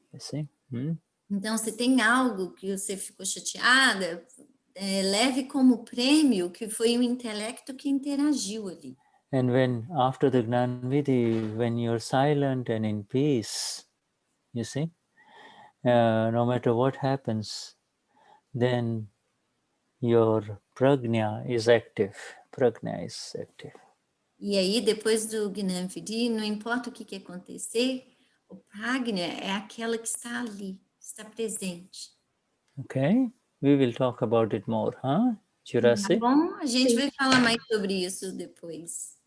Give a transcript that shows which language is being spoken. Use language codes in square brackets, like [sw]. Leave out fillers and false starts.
[en] You see? [pt] Então, se tem algo que você ficou chateada, leve como prêmio que foi o intelecto que interagiu ali. [en] And when after the Gnan Vidhi, when you're silent and in peace, you see, no matter what happens, then your prajna is active. Prajna is active. [pt] E aí, depois do Gnani Vidhi, não importa o que acontecer, o prajna é aquela que está ali, está presente. [en] Okay, we will talk about it more, huh? Jurasi? [pt] Tá bom, a gente vai falar mais sobre isso depois.